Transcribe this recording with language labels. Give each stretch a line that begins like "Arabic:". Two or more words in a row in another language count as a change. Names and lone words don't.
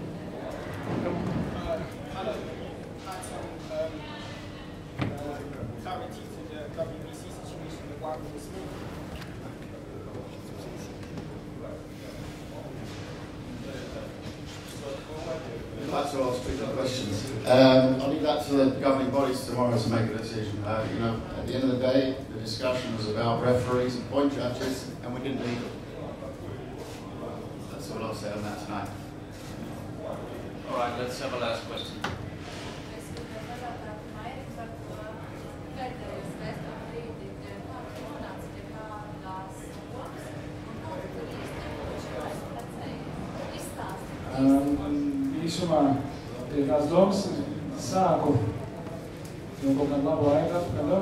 English: I'd like to ask two questions. I'll leave that to the governing bodies tomorrow to make a decision. You know, at the end of the day, the discussion was about referees and point judges, and we didn't leave it. That's all I'll say on that tonight. All right, let's have a last question.
Latvian: Īsumā pie tās domas sāku jau kaut kādu labu laiku atpakaļ.